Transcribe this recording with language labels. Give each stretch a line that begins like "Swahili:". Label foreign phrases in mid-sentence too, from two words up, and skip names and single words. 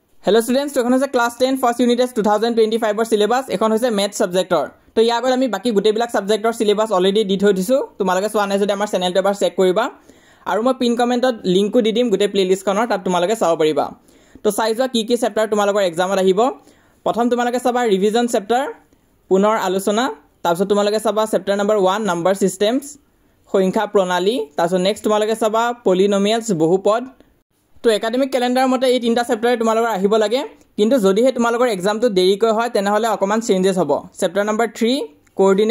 English: Hello students,
Assamese: এখন হৈছে
English: class 10 first unit test 2025
Assamese: ৰ syllabus এখন হৈছে
English: math subjector
Assamese: তো ইয়াৰ আগত আমি বাকি গুটেবিলাক subjector
English: syllabus already
Assamese: দি থৈ দিছো তোমালোকে চোৱা নাই যদি আমাৰ চেনেলটো এবাৰ চেক কৰিবা আৰু মই
English: pin commentত
Assamese: লিংকও দি দিম গুটে প্লেলিষ্ট খনৰ তাত তোমালোকে চাব পাৰিবা তো চাই যোৱা কি চেপ্টাৰ তোমালোকৰ এক্সামত আহিব প্ৰথম তোমালোকে চাবা
English: revision chapter
Assamese: পুনৰ আলোচনা তাৰপিছত তোমালোকে চাবা
English: chapter number 1 number systems
Assamese: সংখ্যা প্ৰণালী তাৰপিছত নেক্সট তোমালোকে চাবা পলিনোমিয়ালছ বহুপদ তো
English: academic calendar
Assamese: মতে এই তিনটা চেপ্টাৰ তোমালোকৰ আহিব লাগে কিন্তু যদিহে তোমালোকৰ এক্সামটো দেৰিকৈ হয় তেনেহলে অকমান চেঞ্জেস হ'ব
English: chapter number 3 coordinate